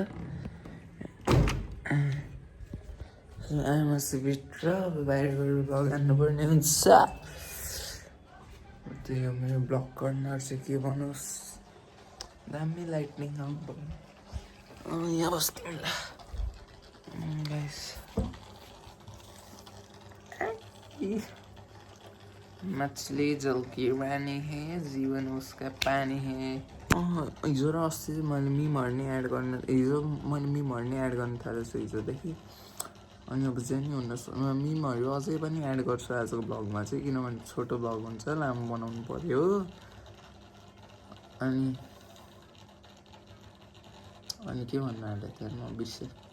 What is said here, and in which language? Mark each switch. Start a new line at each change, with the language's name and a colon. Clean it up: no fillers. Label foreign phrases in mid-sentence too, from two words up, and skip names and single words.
Nepali: आमासुभित्र बाहिर गएर भ्लग हान्नुपर्ने हुन्छ। त्यही हो, मेरो भ्लग कर्नर चाहिँ के भन्नुहोस्, दामी लाइटनिङ आउनु यहाँ बस्नु गाइस।
Hindi: मछली जल की रानी है, जीवन उसका पानी है।
Nepali: हिजो र अस्ति चाहिँ मैले मिमहरू नै एड गर्न थालेको छु हिजोदेखि। अनि अब चाहिँ नि मिमहरू अझै पनि एड गर्छु आजको भ्लगमा चाहिँ, किनभने छोटो भ्लग हुन्छ, लामो बनाउनु पर्यो। अनि के भन्नु आँटेको थियो म बिर्सेँ।